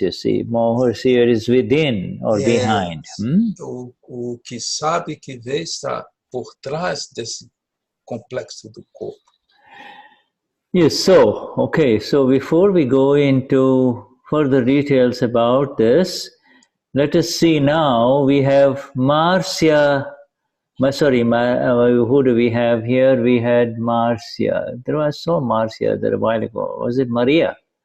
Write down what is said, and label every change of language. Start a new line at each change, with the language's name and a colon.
English: You see, knower-seer is within or behind.
Portuguese: O que sabe que vê está por trás desse complexo do corpo.
English: Yes. So, okay. So before we go into further details about this, let us see now. We have Marcia. Who do we have here? We had Marcia. I saw Marcia there a while ago. Was it Maria?